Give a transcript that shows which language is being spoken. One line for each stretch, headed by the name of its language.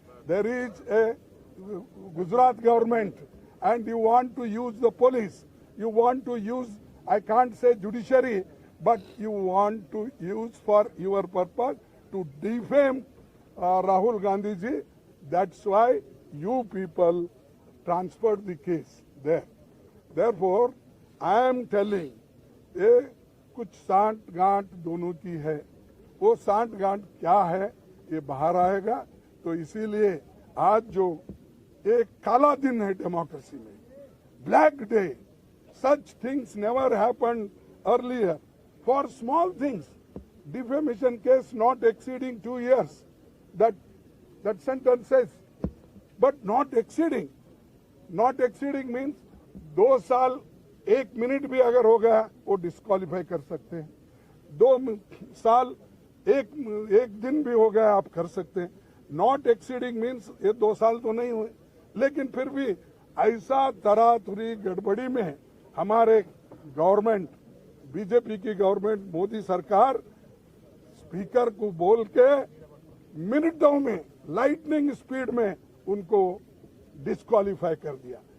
English: There is a Gujarat government, and you want to use the police. You want to use, I can't say judiciary, but you want to use for your purpose to defame Rahul Gandhi ji. That's why you people transferred the case there. Therefore, I am telling,
Hindi: ये कुछ सांठ गांठ दोनों की है। वो सांठ गांठ क्या है ये बाहर आएगा। तो इसीलिए आज जो एक काला दिन है डेमोक्रेसी में, black day,
English: such things never happened earlier. For small things, defamation case not exceeding 2 years, that sentence says, but not exceeding. Not exceeding means
Hindi: 2 साल 1 मिनट भी अगर हो गया वो डिस्क्वालीफाई कर सकते हैं। 2 साल 1 दिन भी हो गया आप कर सकते हैं।
English: not exceeding means
Hindi: ये 2 साल तो नहीं हुए, लेकिन फिर भी ऐसा तरातुरी गड़बड़ी में हमारे गवर्नमेंट, बीजेपी की गवर्नमेंट, मोदी सरकार स्पीकर को बोल के मिनटों में, लाइटनिंग स्पीड में उनको डिस्क्वालीफाई कर दिया।